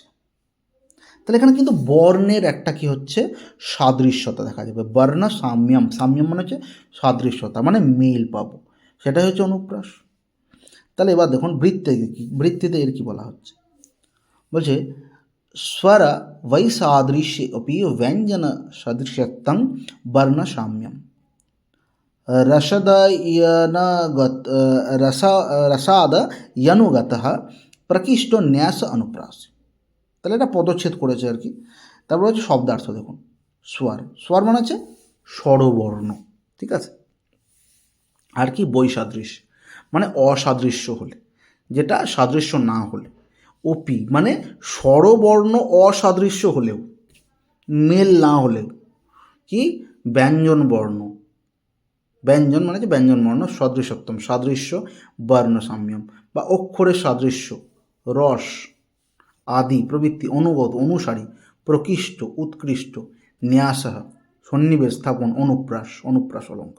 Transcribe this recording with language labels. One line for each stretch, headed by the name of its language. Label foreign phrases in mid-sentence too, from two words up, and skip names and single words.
Bangla: তাহলে এখানে কিন্তু বর্ণের একটা কি হচ্ছে, সাদৃশ্যতা দেখা যাবে।
Sanskrit: বর্ণ সাম্যম,
Bangla: সাম্যম মানে হচ্ছে সাদৃশ্যতা, মানে মিল পাবো, সেটাই হচ্ছে অনুপ্রাস। তাহলে এবার দেখুন বৃত্তিতে এর কি বলা হচ্ছে, বলছে
Sanskrit: স্বর वैसादृश्ये अपि व्यंजन सदृशत्वं वर्ण साम्यम रसादयनुगतः प्रकृष्ट न्यास अनुप्रास।
Bangla: তাহলে এটা পদচ্ছেদ করেছে আর কি। তারপর হচ্ছে শব্দার্থ দেখুন, স্বর মানে হচ্ছে স্বরবর্ণ, ঠিক আছে। আর কি বৈসাদৃশ্য মানে অসাদৃশ্য হলে, যেটা সাদৃশ্য না হলে। ওপি মানে স্বরবর্ণ অসাদৃশ্য হলেও, মেল না হলেও, কি ব্যঞ্জন বর্ণ, ব্যঞ্জন মানে হচ্ছে ব্যঞ্জন বর্ণ, সদৃশত্বম সাদৃশ্য,
Sanskrit: বর্ণ সাম্যম
Bangla: বা অক্ষরের সাদৃশ্য, রস আদি প্রবৃত্তি, অনুগত অনুসারী, প্রকৃষ্ট উৎকৃষ্ট, ন্যাস সন্নিবেশ স্থাপন, অনুপ্রাস অলঙ্কার।